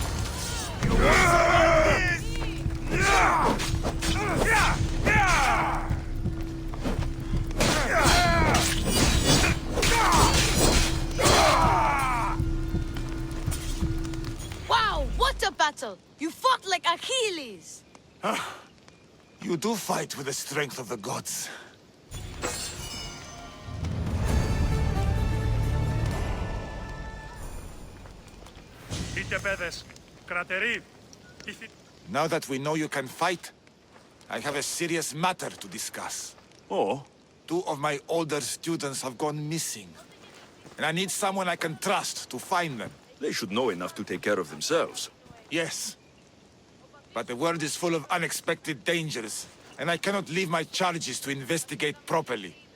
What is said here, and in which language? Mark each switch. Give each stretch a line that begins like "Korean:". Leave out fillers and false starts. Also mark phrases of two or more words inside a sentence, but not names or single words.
English: Wow, what a battle! You fought like Achilles! You do fight with the strength of the gods.
Greek: Είτε παιδες, κρατεροί.
English: Now that we know you can fight, I have a serious matter to discuss. Oh, Two of my older students have gone missing. And I need someone I can trust to find them. they should know enough to take care of themselves. Yes. But the world is full of unexpected dangers, and I cannot leave my charges to investigate properly.